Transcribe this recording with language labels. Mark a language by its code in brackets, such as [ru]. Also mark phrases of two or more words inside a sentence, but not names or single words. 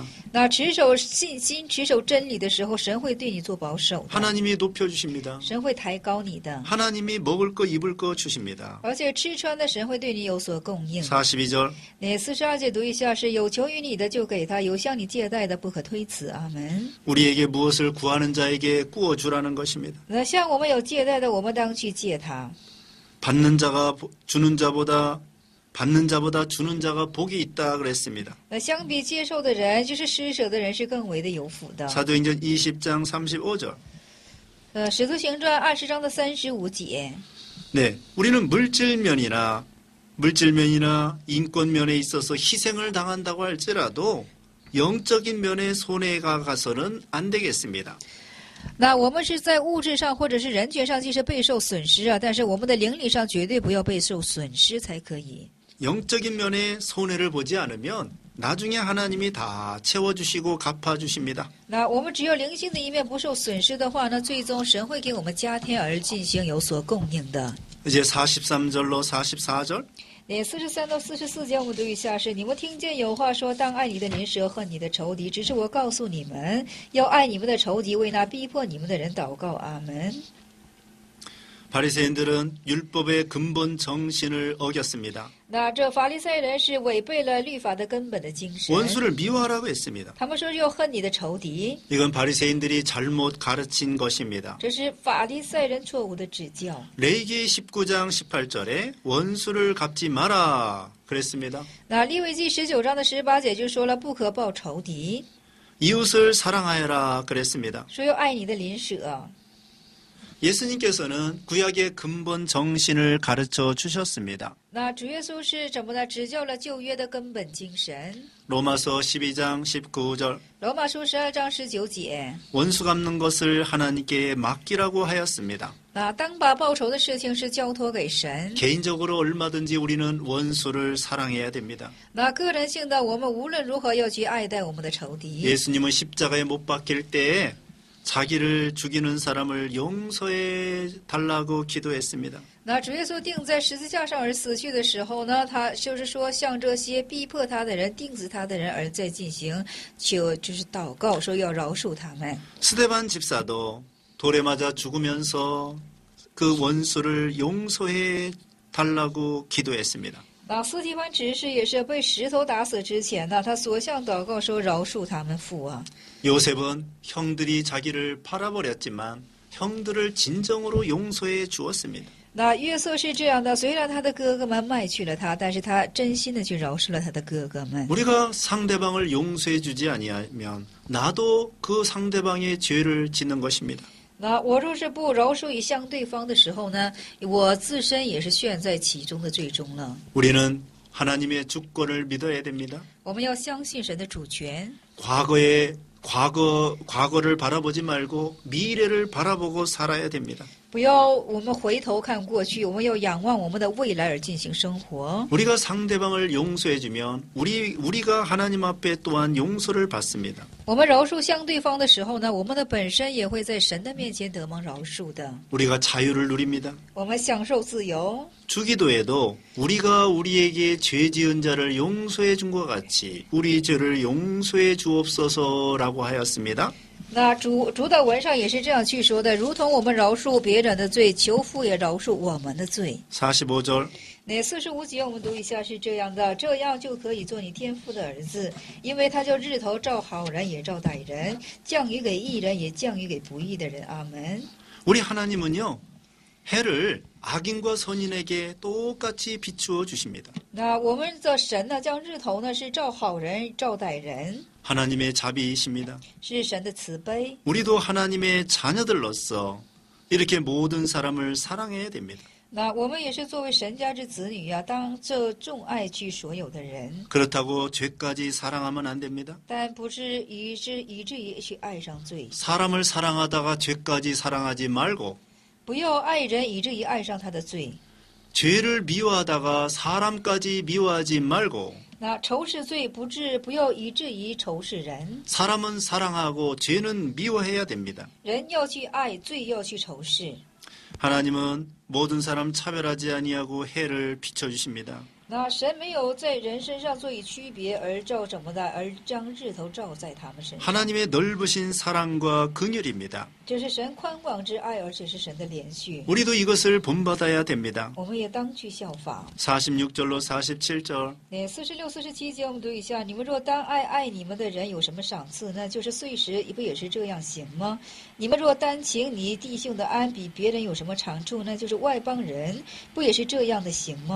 [zh] 那持守信心、持守真理的时候，神会对你做保守的， [ko] 하나님이 높여주십니다. [zh] 神会抬高你的， [ko] 하나님이 먹을 거 입을 거 주십니다. [zh] 而且吃穿的神会对你有所供应。 [ko] 42절 [zh] 那42节读一下是：有求于你的就给他，有向你借贷的不可推辞。阿门。 [ko] 우리에게 무엇을 구하는 자에게 구워주라는 것입니다. [zh] 那向我们有借贷的，我们当去借他。 [ko] 받는 자가 주는 자보다 주는 자가 복이 있다 그랬습니다. [zh] 那相比接受的人，就是施舍的人是更为的有福的。 [ko] 사도행전 20장 35절. [zh] 使徒行传20章的35节。 [ko] 네, 우리는 물질면이나 인권면에 있어서 희생을 당한다고 할지라도 영적인 면에 손해가 가서는 안 되겠습니다. [zh] 那我们是在物质上或者是人权上，即使备受损失啊，但是我们的灵里上绝对不要备受损失才可以。 [ko] 영적인 면에 손해를 보지 않으면 나중에 하나님이 다 채워주시고 갚아주십니다. [zh] 那我们只要灵性的一面不受损失的话呢，最终神会给我们加添而进行有所供应的。 [ko] 이제 43절로 44절. [zh] 43 到44节我们读一下是：你们听见有话说，当爱你的邻舍，恨你的仇敌。只是我告诉你们，要爱你们的仇敌，为那逼迫你们的人祷告。阿门。 [ko] 바리새인들은 율법의 근본 정신을 어겼습니다. [zh] 那这法利赛人是违背了律法的根本的精神， [ko] 원수를 미워하라고 했습니다. [zh] 他们说要恨你的仇敌， [ko] 이건 바리새인들이 잘못 가르친 것입니다. [zh] 这是法利赛人错误的指教。 [ko] 레위기 19장 18절에 원수를 갚지 마라 그랬습니다. [zh] 那利未记19章的18节就说了，不可报仇敌， [ko] 이웃을 사랑하여라 그랬습니다. [zh] 说要爱你的邻舍。 [ko] 예수님께서는 구약의 근본 정신을 가르쳐 주셨습니다. [zh] 那主耶稣是怎么呢？指教了旧约的根本精神。 [ko] 로마서 12장 19절 [zh] 罗马书12章19节， [ko] 원수 갚는 것을 하나님께 맡기라고 하였습니다. [zh] 那当把报仇的事情是交托给神。 [ko] 개인적으로 얼마든지 우리는 원수를 사랑해야 됩니다. [zh] 那个人性的，我们无论如何要去爱戴我们的仇敌。 [ko] 예수님은 십자가에 못 박힐 때에 자기를 죽이는 사람을 용서해 달라고 기도했습니다. [zh] 那主耶稣钉在十字架上而死去的时候呢，他就是说向这些逼迫他的人、钉死他的人而在进行就是祷告，说要饶恕他们。 [ko] 스데반 집사도 돌에 맞아 죽으면서 그 원수를 용서해 달라고 기도했습니다. [zh] 那斯提凡执事也是被石头打死之前呢，他所向祷告说饶恕他们父啊。 [ko] 요셉은 형들이 자기를 팔아버렸지만 형들을 진정으로 용서해 주었습니다. [zh] 那约瑟是这样的，虽然他的哥哥们卖去了他，但是他真心的去饶恕了他的哥哥们。 [ko] 우리가 상대방을 용서해 주지 아니하면 나도 그 상대방의 죄를 짓는 것입니다. [zh] 那我若是不饶恕以向对方的时候呢，我自身也是陷在其中的最终了。 [ko] 우리는 하나님의 주권을 믿어야 됩니다. [zh] 我们要相信神的主权。 [ko] 과거를 바라보지 말고 미래를 바라보고 살아야 됩니다. [zh] 不要我们回头看过去，我们要仰望我们的未来而进行生活。 [ko] 우리가 상대방을 용서해 주면 우리가 하나님 앞에 또한 용서를 받습니다. [zh] 我们饶恕向对方的时候呢，我们的本身也会在神的面前得蒙饶恕的。 [ko] 우리가 자유를 누립니다. [zh] 我们享受自由。 [ko] 주기도에도 우리가 우리에게 죄 지은 자를 용서해 준 것 같이 우리 죄를 용서해 주옵소서라고 하였습니다. [zh] 那主祷文上也是这样去说的，如同我们饶恕别人的罪，求父也饶恕我们的罪。 [ko] 45절 [zh] 那45节我们读一下是这样的，这样就可以做你天父的儿子，因为他叫日头照好人也照歹人，降雨给义人也降雨给不义的人。阿门。 [ko] 우리 하나님은요 해를 악인과 선인에게 똑같이 비추어 주십니다. [zh] 那我们的神呢，将日头呢是照好人照歹人， [ko] 하나님의 자비이십니다. [zh] 是神的慈悲。 [ko] 우리도 하나님의 자녀들로서 이렇게 모든 사람을 사랑해야 됩니다. [zh] 那我们也是作为神家之子女啊，当这众爱去所有的人， [ko] 그렇다고 죄까지 사랑하면 안 됩니다. [zh] 但不是以至于去爱上罪。 [ko] 사람을 사랑하다가 죄까지 사랑하지 말고 [zh] 不要爱人以至于爱上他的罪。 [ko] 죄를 미워하다가 사람까지 미워하지 말고 [zh] 那仇视罪不要以至于仇视人， [ko] 사람은 사랑하고 죄는 미워해야 됩니다. [zh] 人要去爱，罪要去仇视。 [ko] 하나님은 모든 사람 차별하지 아니하고 해를 비춰주십니다. [zh] 那神没有在人身上做以区别，而照怎么的，而将日头照在他们身上。 [ko] 하나님의 넓으신 사랑과 긍휼입니다. [zh] 这是神宽广之爱，而且是神的连续。 [ko] 우리도 이것을 본받아야 됩니다. [zh] 我们也当去效法。 [ko] 46절로 47절 [zh] 那46、47节我们读一下：你们若单爱你们的人，有什么赏赐呢？就是岁时不也是这样行吗？你们若单请你弟兄的安，比别人有什么长处呢？就是外邦人不也是这样的行吗？